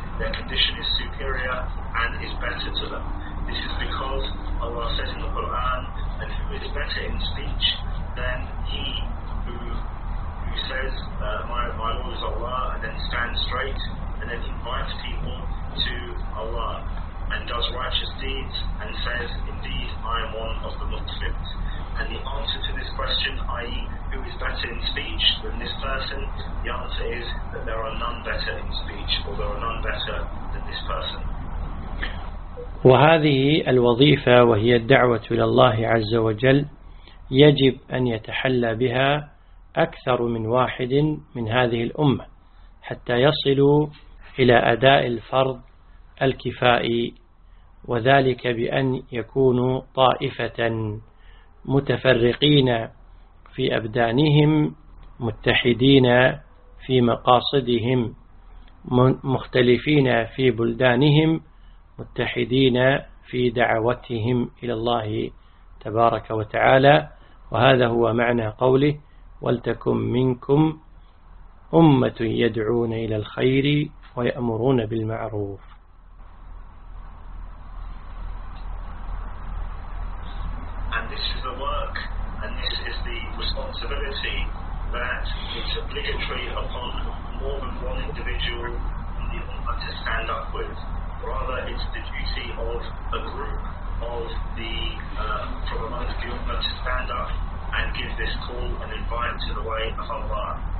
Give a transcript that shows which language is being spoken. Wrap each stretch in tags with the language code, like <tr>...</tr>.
<en>Their condition is superior and is better to them. This is because Allah says in the Quran, and who is better in speech than he who says, my Lord is Allah, and then stands straight, and then invites people to Allah, and does righteous deeds, and says, indeed, I am one of the Muslims. And the answer to this question, i.e. who is better in speech than this person, the answer is that there are none better in speech, or there are none better than this person.</en> <ar>وهذه الوظيفة وهي الدعوة إلى الله عز وجل يجب أن يتحلى بها أكثر من واحد من هذه الأمة حتى يصلوا إلى أداء الفرض الكفائي وذلك بأن يكونوا طائفة متفرقين في أبدانهم متحدين في مقاصدهم مختلفين في بلدانهم متحدين في دعوتهم إلى الله تبارك وتعالى وهذا هو معنى قوله ولتكن منكم أمة يدعون إلى الخير ويأمرون بالمعروف.</ar> <en>And this is the work and this is the responsibility that it's obligatory upon more than one individual in the Ummah to stand up with. Rather, it's the duty of a group of the from among the Ummah to stand up and give this call and invite to the way of Allah.</en>